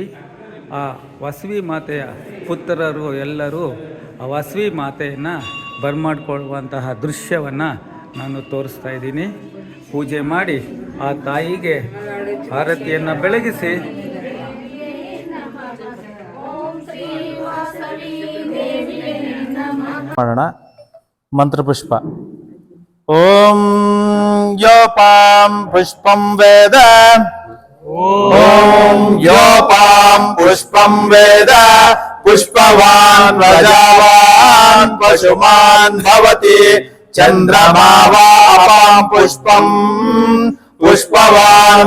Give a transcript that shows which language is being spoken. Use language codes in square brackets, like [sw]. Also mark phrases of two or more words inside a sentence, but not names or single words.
[kn] ಆ ವಾಸವಿ ಮಾತೆಯ ಪುತ್ರರು ಎಲ್ಲರೂ ಆ ವಾಸವಿ ಮಾತೆಯನ್ನು ಬರಮಾಡ್ಕೊಳ್ಳುವಂತಹ ದೃಶ್ಯವನ್ನು ನಾನು ತೋರಿಸ್ತಾ ಇದ್ದೀನಿ. ಪೂಜೆ ಮಾಡಿ ಆ ತಾಯಿಗೆ ಆರತಿಯನ್ನು ಬೆಳಗಿಸಿ ಮಾಡೋಣ. ಮಂತ್ರಪುಷ್ಪ. [sa] ಓಂ ಯೋಪಾಂ ಪುಷ್ಪಂ ವೇದ ಓಂ ಯೋಪಾಂ ಪುಷ್ಪಂ ವೇದ ಪುಷ್ಪವಾನ್ ಪ್ರಜಾವಾನ್ ಪಶುಮಾನ್ ಭವತಿ ಚಂದ್ರಮಾ ವಾಪಾಂ ಪುಷ್ಪಂ पुष्पवान्